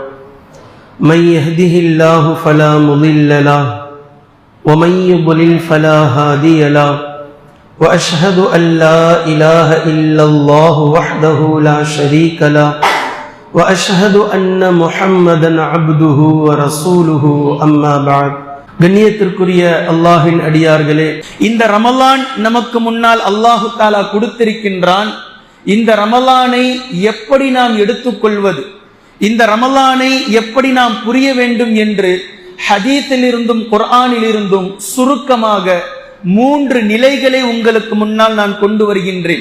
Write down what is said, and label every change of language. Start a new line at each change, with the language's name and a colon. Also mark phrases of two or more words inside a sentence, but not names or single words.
Arabic: من يهده الله فلا مضل له ومن يضلل فلا هادي له وأشهد أن لا إله إلا الله وحده لا شريك له وأشهد أن محمدا عبده ورسوله أما بعد.
Tamil: கண்ணியத்திற்குரிய அல்லாஹ்வின் அடியார்களே, இந்த ரமலான் நமக்கு முன்னால் அல்லாஹு தாலா கொடுத்திருக்கின்றான். இந்த ரமலானை எப்படி நாம் எடுத்துக்கொள்வது, இந்த ரமலானை எப்படி நாம் புரிய வேண்டும் என்று ஹதீஸிலிருந்தும் குர்ஆனிலிருந்தும் சுருக்கமாக 3 நிலைகளை உங்களுக்கு முன்னால் நான் கொண்டு வருகின்றேன்.